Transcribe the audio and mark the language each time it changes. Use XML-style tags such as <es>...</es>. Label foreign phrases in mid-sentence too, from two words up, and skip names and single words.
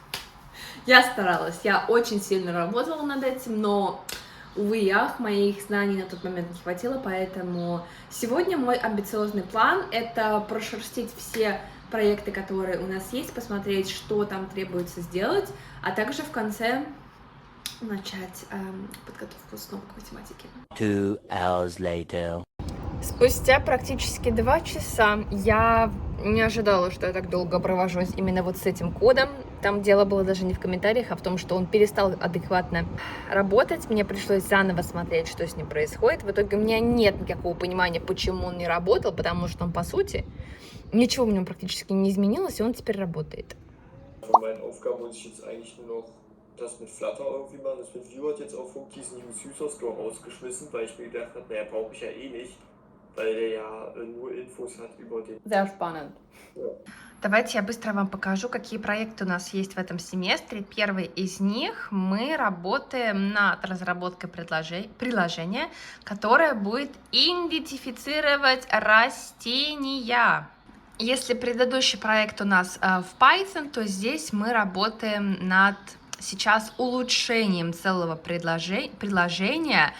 <ru>Я старалась, я очень сильно работала над этим, но, увы и ах, моих знаний на тот момент не хватило, поэтому сегодня мой амбициозный план — это прошерстить все проекты, которые у нас есть, посмотреть, что там требуется сделать, а также в конце начать подготовку снова к математике.</ru> <en>2 hours later.</en> <ru>Спустя практически 2 часа я не ожидала, что я так долго провожусь именно вот с этим кодом. Там дело было даже не в комментариях, а в том, что он перестал адекватно работать. Мне пришлось заново смотреть, что с ним происходит. В итоге у меня нет никакого понимания, почему он не работал, потому что он, по сути, ничего в нем практически не изменилось, и он теперь работает.</ru> <de>Das mit Flutter irgendwie machen, das mit Vue hat jetzt auch Funk diesen</de> <en>New User Store</en> <de>rausgeschmissen, weil ich mir gedacht habe, naja, brauche ich ja eh nicht, weil der ja nur Infos hat über den... Sehr spannend. Ja.</de> <ru>Давайте я быстро вам покажу, какие проекты у нас есть в этом семестре. Первый из них — мы работаем над разработкой приложения, которое будет идентифицировать растения. Если предыдущий проект у нас в Python, то здесь мы работаем над сейчас улучшением целого предложения.</ru>